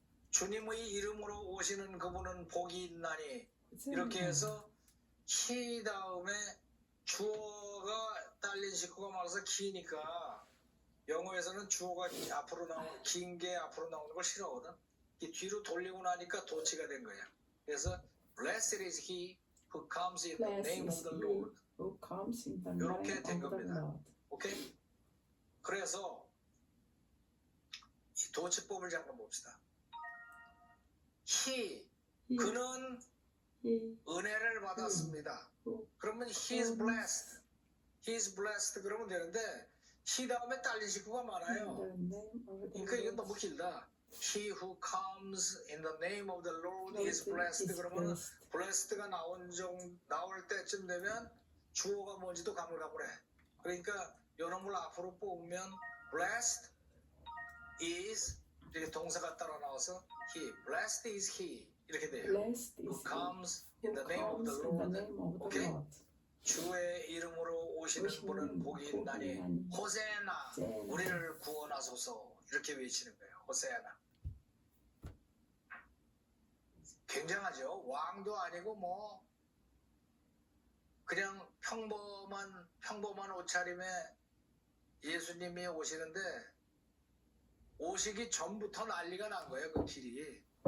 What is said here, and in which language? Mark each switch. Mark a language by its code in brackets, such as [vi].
[ko] 주님의 이름으로 오시는 그분은 복이 있나니 이렇게 해서 he 다음에 주어가 딸린 식구가 많아서 기니까 영어에서는 주어가 앞으로 나오는 긴 게 앞으로 나오는 걸 싫어하거든. 이 뒤로 돌리고 나니까 도치가 된 거야. 그래서 [en] blessed is he who comes in the name of the Lord. [ko] 이렇게 된 겁니다. 오케이? 그래서 이 도치법을 잠깐 봅시다. 그는 은혜를 받았습니다. 그러면 [en] he is blessed [ko] 그러면 되는데 he 다음에 딸린 식구가 많아요. 그러니까 이건 너무 길다. [en] He who comes in the name of the Lord is blessed [ko] 그러면 blessed가 나올 때쯤 되면 주어가 뭔지도 가물가물해. 그러니까 요놈을 앞으로 뽑으면 [en] blessed is [ko] 이렇게 동사가 따라 나와서 [en] blessed is he [ko] 이렇게 돼요. [en] Who comes in the name of the Lord. [ko] 오케이? 주의 이름으로 오시는 분은 복이 있나니 호세나 우리를 구원하소서 이렇게 외치는 거예요. 호세나. 굉장하죠. 왕도 아니고 뭐 그냥 평범한 옷차림에 예수님이 오시는데 오시기 전부터 난리가 난 거예요. 그 길이.